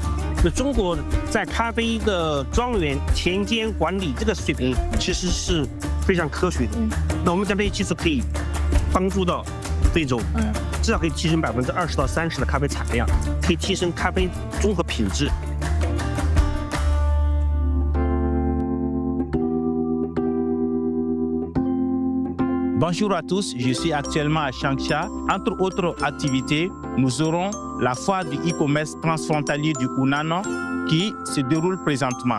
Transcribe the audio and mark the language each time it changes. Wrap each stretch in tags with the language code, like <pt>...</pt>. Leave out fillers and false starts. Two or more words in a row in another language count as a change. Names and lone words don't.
<zh>那中国在咖啡的庄园田间管理这个水平其实是非常科学的。那我们在这一期是可以帮助到非洲，至少可以提升20%到30%的咖啡产量，可以提升咖啡综合品质。</zh> <fr>Bonjour à tous, je suis actuellement à Changsha. Entre autres activités, nous aurons la foire du e-commerce transfrontalier du Hunan qui se déroule présentement.</fr>